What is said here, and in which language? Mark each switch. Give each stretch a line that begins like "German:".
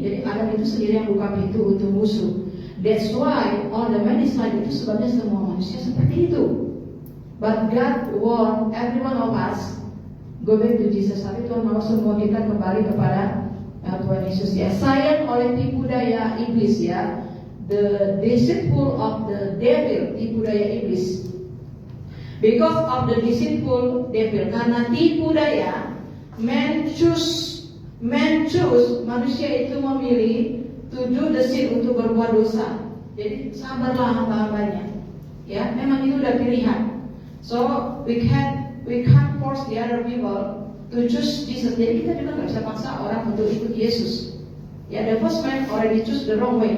Indonesian: Jadi Adam itu sendiri yang buka pintu untuk musuh.
English: That's why all the man is like,
Indonesian: itu sebabnya semua manusia seperti itu.
English: But God want every one of us go back to Jesus.
Indonesian: Tapi Tuhan mau semua kita kembali kepada Tuhan Yesus. Ya, sayang oleh tipu daya iblis, ya,
English: the deceitful of the devil,
Indonesian: tipu daya iblis.
English: Because of the deceitful devil,
Indonesian: karena tipu daya,
English: man choose,
Indonesian: manusia itu memilih
English: to do the sin,
Indonesian: untuk berbuat dosa. Jadi sabarlah hamba-hambanya. Ya, memang itu udah pilihan.
English: So we can't force the other people to choose Jesus.
Indonesian: Jadi kita juga nggak bisa paksa orang untuk ikut Yesus.
English: Ya, the first man already choose the wrong way.